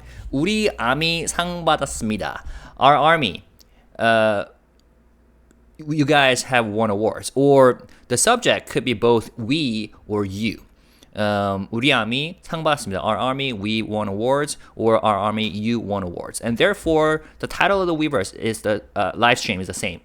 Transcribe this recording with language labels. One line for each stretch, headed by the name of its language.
Korean: 우리 아미 상 받았습니다.
English: Our army, you guys have won awards. Or the subject could be both we or you.
Korean: 우리 아미 상 받았습니다.
English: Our army, we won awards. Or our army, you won awards. And therefore, the title of the Weverse is the live stream is the same.